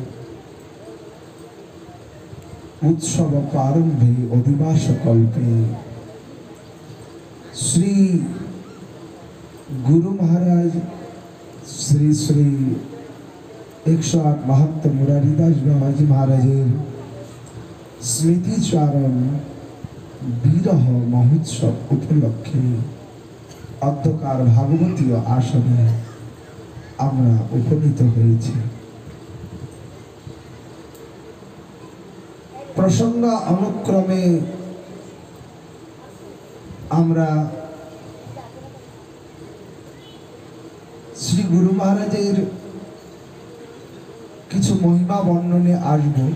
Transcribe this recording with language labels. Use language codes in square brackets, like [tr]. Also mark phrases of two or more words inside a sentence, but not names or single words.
[bn] উৎসব প্রারম্ভে অধিবাস কল্পে শ্রী গুরু মহারাজ শ্রী শ্রী 108 মহন্ত মুরারীদাস বাবাজী মহারাজের স্মৃতিচারণ বিরহ মহোৎসব উপলক্ষে অধ্যকার ভাগবতীয় আসনে আমরা উপনীত হয়েছি। প্রসঙ্গ অনুক্রমে আমরা শ্রী গুরু মহারাজের কিছু মহিমা বর্ণনে আসব।